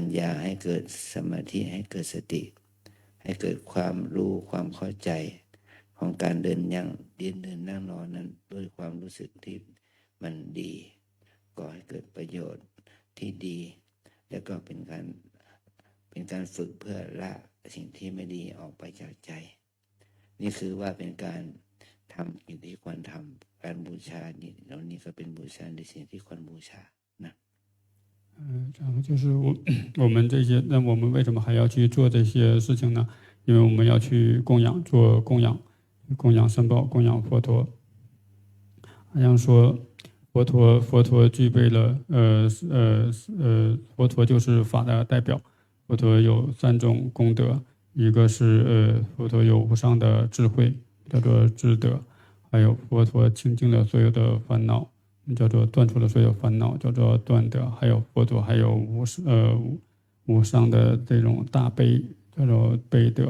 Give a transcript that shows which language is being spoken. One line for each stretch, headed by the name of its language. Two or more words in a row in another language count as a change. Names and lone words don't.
Thai: ญาให้เกิดสมาธิให้เกิดสติให้เกิดความรู้ความเข้าใจของการเดินนั่งนอนนั้นด้วยความรู้สึกที่มันดีก่อให้เกิดประโยชน์ที่ดีแล้วก็เป็นการฝึกเพื่อละสิ่งที่ไม่ดีออกไปจากใจนี่คือว่าเป็นการทำสิ่งที่ควรทำการบูชานี่แล้วนี่ก็เป็นบูชาในสิ่งที่ควรบูชานะ
Chinese: 然后就是我们这些，那我们为什么还要去做这些事情呢？因为我们要去做供养三宝，供养佛陀。好像说佛陀具备了佛陀就是法的代表，佛陀有3种功德，一个是佛陀有无上的智慧，叫做智德，还有佛陀清净了所有的烦恼，叫做断除了所有烦恼，叫做断德，还有佛陀还有无上的这种大悲，叫做悲德。